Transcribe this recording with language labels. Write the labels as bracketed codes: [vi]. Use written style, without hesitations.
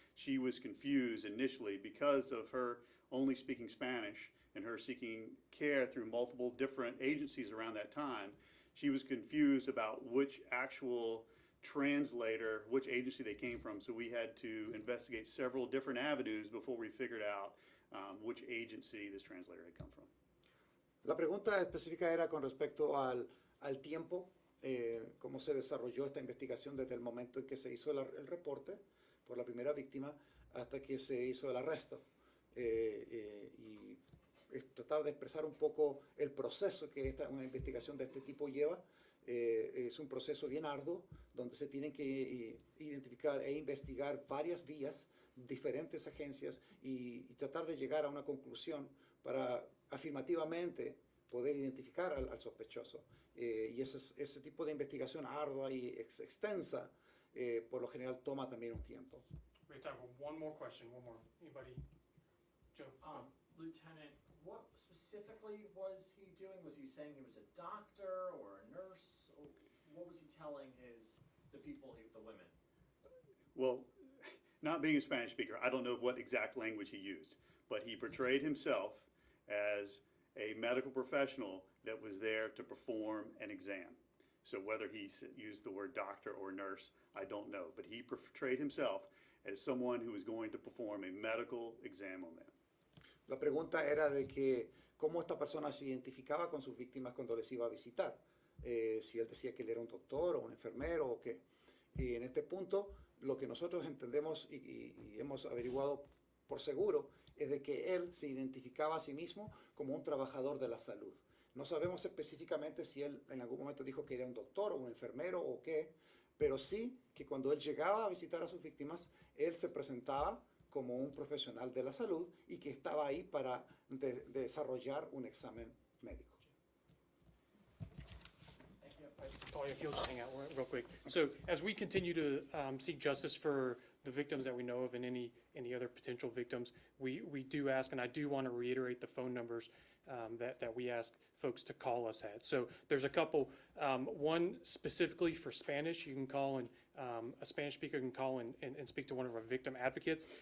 [en] She was confused initially because of her only speaking Spanish and her seeking care through multiple different agencies around that time. She was confused about which actual translator, which agency they came from, so we had to investigate several different avenues before we figured out which agency this translator had come from. [es] La pregunta específica era con respecto al tiempo, cómo se desarrolló esta investigación desde el momento en que se hizo el reporte por la primera víctima hasta que se hizo el arresto. Y tratar de expresar un poco el proceso que una investigación de este tipo lleva. Es un proceso bien arduo, donde se tienen que identificar e investigar varias vías, diferentes agencias, y tratar de llegar a una conclusión para afirmativamente poder identificar al sospechoso. Y ese tipo de investigación ardua y extensa, por lo general toma también un tiempo. [en] We have time for one more question. One more. Anybody? Joe? Lieutenant, what specifically was he doing? Was he saying he was a doctor or a nurse? What was he telling the people, the women? Well, not being a Spanish speaker, I don't know what exact language he used, but he portrayed himself as a medical professional that was there to perform an exam. So whether he used the word doctor or nurse, I don't know, but he portrayed himself as someone who was going to perform a medical exam on them. [es] La pregunta era de que cómo esta persona se identificaba con sus víctimas cuando les iba a visitar. Si él decía que él era un doctor o un enfermero o qué. Y en este punto, lo que nosotros entendemos y hemos averiguado por seguro es de que él se identificaba a sí mismo como un trabajador de la salud. No sabemos específicamente si él en algún momento dijo que era un doctor o un enfermero o qué, pero sí que cuando él llegaba a visitar a sus víctimas, él se presentaba como un profesional de la salud y que estaba ahí para desarrollar un examen médico. [en] Talia, if you'll just hang out real quick. So as we continue to seek justice for the victims that we know of and any other potential victims, we do ask, and I do want to reiterate the phone numbers that we ask folks to call us at. So there's a couple, one specifically for Spanish. You can call and a Spanish speaker can call and speak to one of our victim advocates.